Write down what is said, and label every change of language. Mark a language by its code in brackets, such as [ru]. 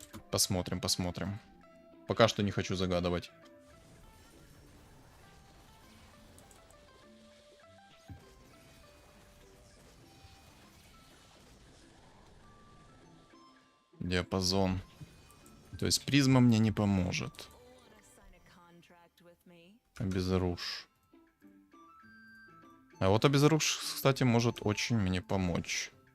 [ru] Посмотрим, посмотрим. Пока что не хочу загадывать. Диапазон. То есть призма мне не поможет. [en] Wanna sign a contract with me? [ru] Обезоружь. А вот обезоружь, кстати, может очень мне помочь.